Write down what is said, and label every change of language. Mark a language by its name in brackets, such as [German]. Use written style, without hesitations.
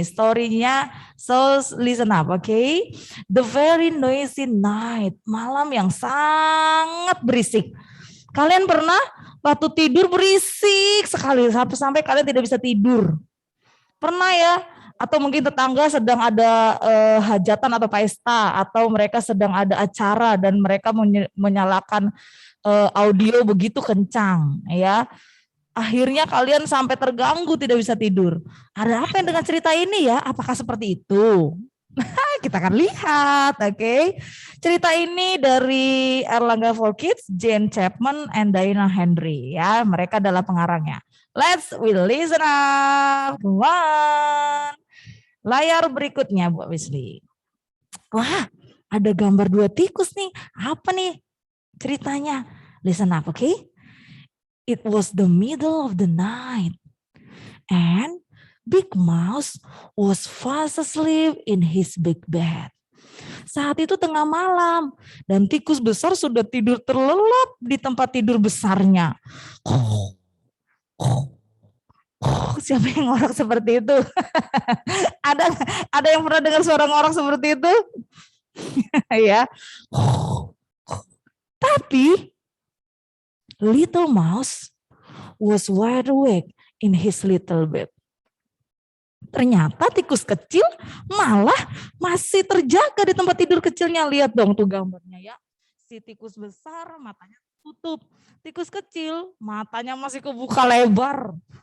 [English] Story-nya, so listen up, okay? The very noisy night, [Indonesian] malam yang sangat berisik. Kalian pernah waktu tidur berisik sekali sampai kalian tidak bisa tidur? Pernah ya? Atau mungkin tetangga sedang ada hajatan atau pesta, atau mereka sedang ada acara dan mereka menyalakan audio begitu kencang, ya. Akhirnya kalian sampai terganggu tidak bisa tidur. Ada apa yang dengan cerita ini ya? Apakah seperti itu? Kita akan lihat, oke. Cerita ini dari Erlangga for Kids, Jane Chapman, and Diana Henry, ya. Mereka adalah pengarangnya. [English] We listen up. Come on. [Indonesian] Layar berikutnya, [English] Bu Wesley. [Indonesian] Wah, ada gambar 2 tikus nih. Apa nih ceritanya? [English] Listen up, [Indonesian] oke? [English] It was the middle of the night, and Big Mouse was fast asleep in his big bed. [Indonesian] Saat itu tengah malam, dan tikus besar sudah tidur terlelap di tempat tidur besarnya. Siapa yang ngorok seperti itu? Ada yang pernah dengar suara ngorok seperti itu? Ya. Tapi [English] Little Mouse was wide awake in his little bed. [Indonesian] Ternyata tikus kecil malah masih terjaga di tempat tidur kecilnya. Lihat dong tuh gambarnya ya. Si tikus besar matanya tutup. Tikus kecil matanya masih kebuka lebar.